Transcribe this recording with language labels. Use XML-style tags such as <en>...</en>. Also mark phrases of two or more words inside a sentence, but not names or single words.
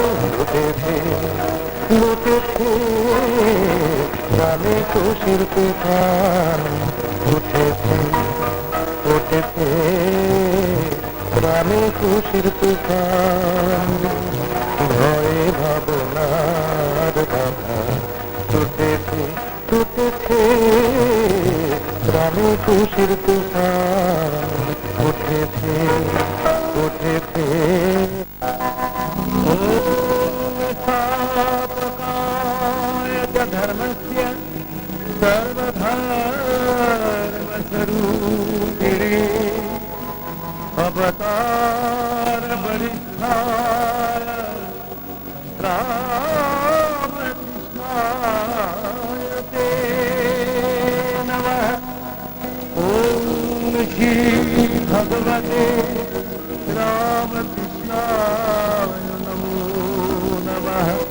<bn>লুটেছে লুটেছে, প্রাণে খুশির তুফান উঠেছে উঠেছে, প্রাণে খুশির তুফান, ভয়ে ভাবনার বাধা টুটেছে টুটেছে, প্রাণে খুশির তুফান উঠেছে উঠেছে।</bn> <sa>ধর্মস্য সর্বধর্মস্বরূপিণে अवतार बलिष्ठाय रामकृष्णाय ते नमः। ओम श्री भगवते रामकृष्णाय नमो नमः।</sa>